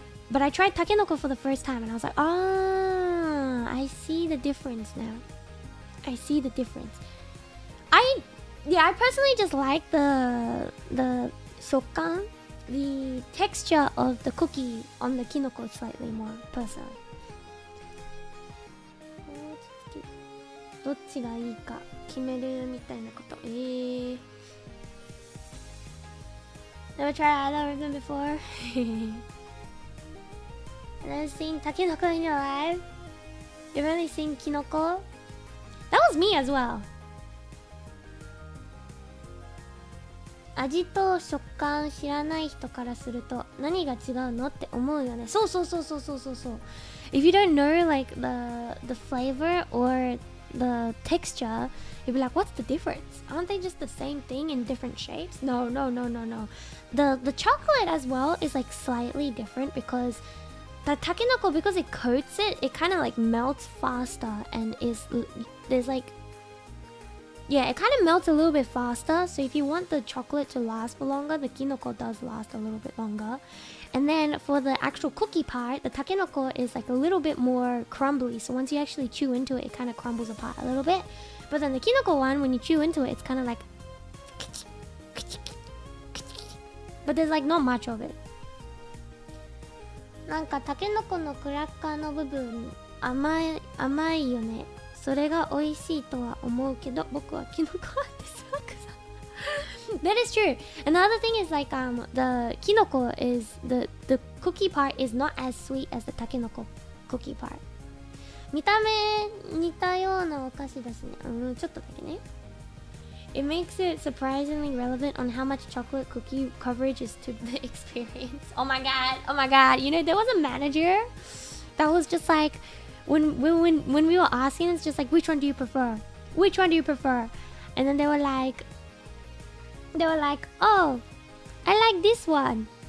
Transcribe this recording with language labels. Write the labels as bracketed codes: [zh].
[en] But I tried Takenoko for the first time and I was like, ah, I see the difference now. I see the difference. I personally just like the shokkan, the texture of the cookie on the Kinoko slightly more personally. [ja] どっちがいいか決めるみたいなこと。 [en] Never tried algorithm before. Never seen Takenoko in your life. You've only seen Kinoko. That was me as well. [ja] 味と食感知らない人からすると何が違うのって思うよね。そう。 [en] If you don't know like the flavor or the texture, you'll be like, what's the difference? Aren't they just the same thing in different shapes? No. The chocolate as well is like slightly different because the takenoko, because it coats it, it kind of like melts faster and there's like, yeah, it kind of melts a little bit faster. So if you want the chocolate to last for longer, the kinoko does last a little bit longer. And then for the actual cookie part, the takenoko is like a little bit more crumbly. So once you actually chew into it, it kind of crumbles apart a little bit. But then the kinoko one, when you chew into it, it's kind of like... But there's like not much of it. [ja] なんかタケノコのクラッカーの部分甘いよね。それが美味しいとは思うけど、僕はキノコはデスマークさ。 [en] That is true. And the other thing is like the kinoko is the cookie part is not as sweet as the takenoko cookie part. [ja] 見た目似たようなお菓子だしね。ちょっとだけね。 [en] It makes it surprisingly relevant on how much chocolate cookie coverage is to the experience. Oh my god. You know, there was a manager that was just like, when we were asking, it's just like, which one do you prefer? And then they were like, oh, I like this one.